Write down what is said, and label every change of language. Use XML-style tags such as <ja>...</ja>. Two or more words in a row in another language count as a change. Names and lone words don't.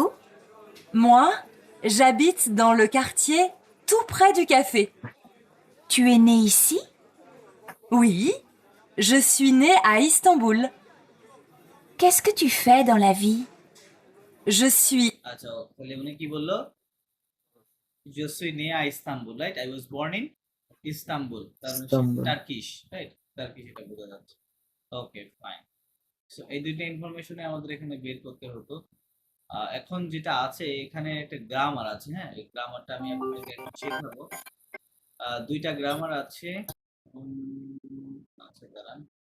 <fr>Moi, j'habite dans le quartier tout près du café. Tu es née ici? Oui, je suis née à Istanbul. Qu'est-ce que tu fais dans la vie? Je suis...</fr> <bn>আচ্ছা, তাহলে উনি কি বললো?</bn> <fr>Je suis né à Istanbul, right?</fr> <en>I was born in Istanbul.</en> <bn>তার মানে ইস্তাম্বুল। টার্কিশ, রাইট? টার্কিশ, এটা বোঝা যাচ্ছে। ওকে, ফাইন। সো এই দুইটা ইনফরমেশনে আমাদের এখানে বের করতে হতো। এখন যেটা আছে এখানে একটা গ্রামার আছে, হ্যাঁ, এই গ্রামারটা আমি আপনাকে এখন শেখাবো। দুইটা গ্রামার আছে। আচ্ছা, দাঁড়ান।</bn>